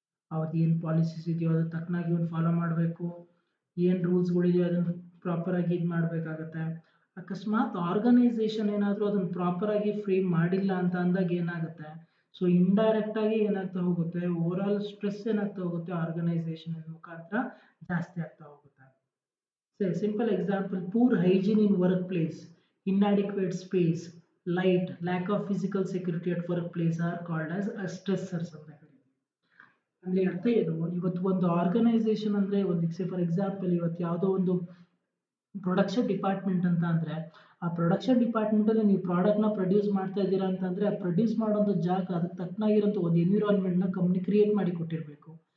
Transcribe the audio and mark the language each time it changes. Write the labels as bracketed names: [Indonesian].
[Kannada] ಅವ್ರದ್ದು ಏನು ಪಾಲಿಸೀಸ್ ಇದೆಯೋ ಅದ್ರ ತಕ್ಕನಾಗಿ ಒಂದು ಫಾಲೋ ಮಾಡಬೇಕು, ಏನು ರೂಲ್ಸ್ಗಳಿದೆಯೋ ಅದನ್ನು ಪ್ರಾಪರಾಗಿ ಇದು ಮಾಡಬೇಕಾಗತ್ತೆ. ಅಕಸ್ಮಾತ್ ಆರ್ಗನೈಸೇಷನ್ ಏನಾದರೂ ಅದನ್ನು ಪ್ರಾಪರಾಗಿ ಫ್ರೇಮ್ ಮಾಡಿಲ್ಲ ಅಂತ ಅಂದಾಗ ಏನಾಗುತ್ತೆ, ಸೊ ಇಂಡೈರೆಕ್ಟ್ ಆಗಿ ಏನಾಗ್ತಾ ಹೋಗುತ್ತೆ, ಓವರ್ ಆಲ್ ಸ್ಟ್ರೆಸ್ ಏನಾಗ್ತಾ ಹೋಗುತ್ತೆ ಆರ್ಗನೈಸೇಷನ್ ಮುಖಾಂತರ ಜಾಸ್ತಿ ಆಗ್ತಾ ಹೋಗುತ್ತೆ. [English] Say simple example, poor hygiene in workplace, inadequate space, light, lack of physical security at workplace are called as stressors [Kannada] ಅಂತ ಕರೀತೀವಿ. ಅಂದ್ರೆ ಅರ್ಥ ಏನು, ಇವತ್ತು ಒಂದು ಆರ್ಗನೈಸೇಷನ್ ಅಂದ್ರೆ ಒಂದು ಫಾರ್ ಎಕ್ಸಾಂಪಲ್ ಇವತ್ತು ಯಾವುದೋ ಒಂದು ಪ್ರೊಡಕ್ಷನ್ ಡಿಪಾರ್ಟ್ಮೆಂಟ್ ಅಂತ ಅಂದ್ರೆ ಆ ಪ್ರೊಡಕ್ಷನ್ ಡಿಪಾರ್ಟ್ಮೆಂಟ್ ಅಲ್ಲಿ ನೀವು ಪ್ರಾಡಕ್ಟ್ ನ ಪ್ರೊಡ್ಯೂಸ್ ಮಾಡ್ತಾ ಇದ್ದೀರಾ ಅಂತಂದ್ರೆ ಆ ಪ್ರೊಡ್ಯೂಸ್ ಮಾಡೋದು ಜಾಗ ಅದಕ್ಕೆ ತಕ್ಕನಾಗಿರೋಂಥ ಒಂದು ಎನ್ವಿರಾನ್ಮೆಂಟ್ ನ ಕಂಪ್ನಿ ಕ್ರಿಯೇಟ್ ಮಾಡಿ ಕೊಟ್ಟಿರಬೇಕು.